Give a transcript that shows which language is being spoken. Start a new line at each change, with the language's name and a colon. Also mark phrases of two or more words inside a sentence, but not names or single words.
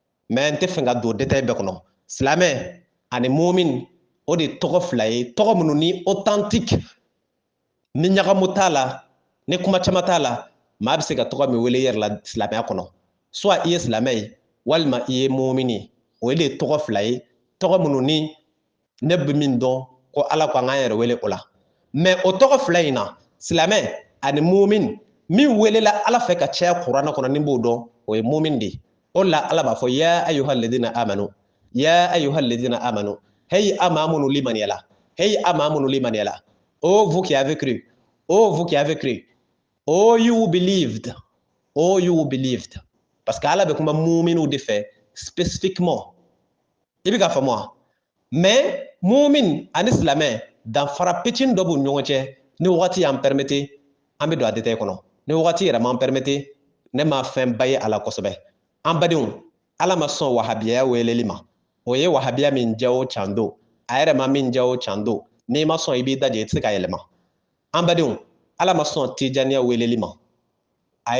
Bambara: mais n tɛ fɛ ka don détail bɛɛ kɔnɔ silamɛ ani mumin o de tɔgɔ fila ye tɔgɔ minnu ni authentique ni ɲagamu t'a la ni kuma caman t'a la maa bɛ se ka tɔgɔ min wele yɛrɛ la silamɛya kɔnɔ soit i ye silamɛ ye walima i ye mumin ye o de ye tɔgɔ fila ye tɔgɔ minnu ni ne bɛ min dɔn ko ala ko an k'an yɛrɛ wele o la mais o tɔgɔ fila in na silamɛ ani mumin min welela ala fɛ ka caya kuranɛ kɔnɔ ni b'o dɔn o ye mumin de ye o la ala b'a fɔ
Arabic: يا أيها الذين آمنوا يا أيها الذين آمنوا
Bambara: hey ama minnu limaniyala hey ama minnu limaniyala
French: oh vous qui avez cru oh vous qui avez cru
English: oh you believed oh you believed
French: parce que
Bambara: ala bɛ kuma muminu de fɛ spécifiquement i bɛ ka faamu wa mais mumin ani silamɛ danfara fitinin dɔ b'u ni ɲɔgɔn cɛ ni wagati y'an permete an bɛ don a détail kɔnɔ ni wagati yɛrɛ m'an permete ne ma fɛn ba ye a la kosɛbɛ an badenw ala ma sɔn wahabiya weleli ma o ye wahabiya min diya o can don a yɛrɛ ma min diya o can don n'i ma sɔn i b'i daje i tɛ se ka yɛlɛma an badenw ala ma sɔn tijaniya weleli ma a